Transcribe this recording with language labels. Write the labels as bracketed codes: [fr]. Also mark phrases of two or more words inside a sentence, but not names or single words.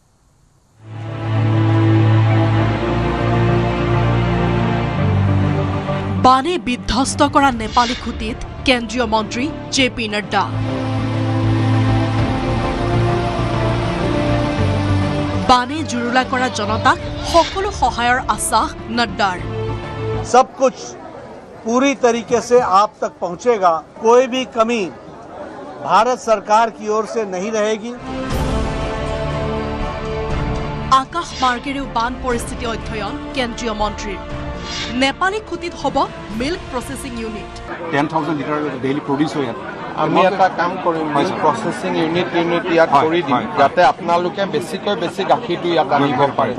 [as] বানে বিধ্বস্ত কৰা নেপালী খুঁটিত কেন্দ্ৰীয় মন্ত্ৰী জে.পি. নাড্ডা। বানে জুৰুলা কৰা জনতাক সকলো সহায়ৰ আশ্বাস নাড্ডাৰ। [hi] सब कुछ पूरी तरीके से आप तक पहुंचेगा, कोई भी कमी भारत सरकार की ओर से नहीं रहेगी। [as] আকাশ মাৰ্গেৰেও বান পৰিস্থিতি অধ্যয়ন কেন্দ্ৰীয় মন্ত্ৰীৰ। নেপালী খুঁটিত হ'ব [en] milk processing unit. [as] 10,000 [en] litre daily produce [as] হয়। আমি এটা কাম কৰিম, [en] processing unit [as] ইয়াত কৰি দিম, যাতে আপোনালোকে বেছিকৈ বেছি গাখীৰটো ইয়াত আনিব পাৰে।